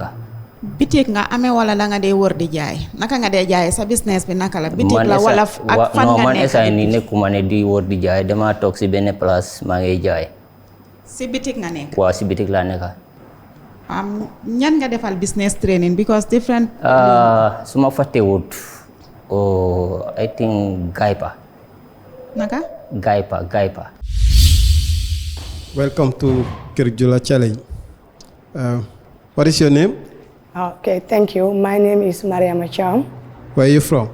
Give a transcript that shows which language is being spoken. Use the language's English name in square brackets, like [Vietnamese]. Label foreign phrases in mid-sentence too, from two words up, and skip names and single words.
[Wolof] bitik nga amee wala la nga dee wër di jaay naka nga dee jaay sa business bi naka la bitik la wala ak fan nga nekk? man essay ni nekkuma ne di wër di jaay dama toog si benn place maa ngi jaay. si bitik nga nekk? waaw si bitik laa nekk. ñan nga defal [English] business training [Wolof] because different. su ma fàttewut [English] I think [Wolof] Gaipa. naka? Gaipa. [English] Welcome to Keur Jula Challenge. What is your name? Okay, thank you. My name is Mariam Acham. Where are you from?